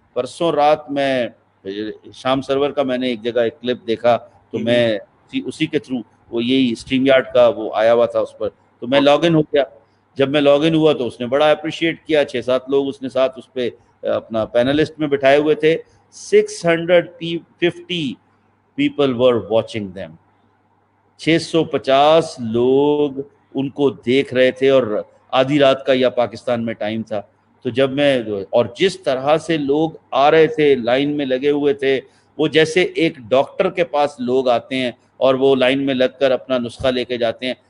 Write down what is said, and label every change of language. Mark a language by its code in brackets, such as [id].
[ur] پرسوں رات میں ہشام سرور کا میں نے ایک جگہ ایک کلپ دیکھا, تو میں اسی کے تھرو, وہ یہی اسٹریم یارڈ کا وہ آیا ہوا تھا اس پر, تو میں لاگ ان ہو گیا. جب میں لاگ ان ہوا تو اس نے بڑا اپریشیٹ کیا. 6-7 لوگ اس نے ساتھ اس پہ اپنا پینلسٹ میں بٹھائے ہوئے تھے. [en] 650 people were watching them. [ur] 650 لوگ ان کو دیکھ رہے تھے, اور آدھی رات کا یا پاکستان میں ٹائم تھا. تو جب میں, اور جس طرح سے لوگ آ رہے تھے, لائن میں لگے ہوئے تھے, وہ جیسے ایک ڈاکٹر کے پاس لوگ آتے ہیں اور وہ لائن میں لگ کر اپنا نسخہ لے کے جاتے ہیں.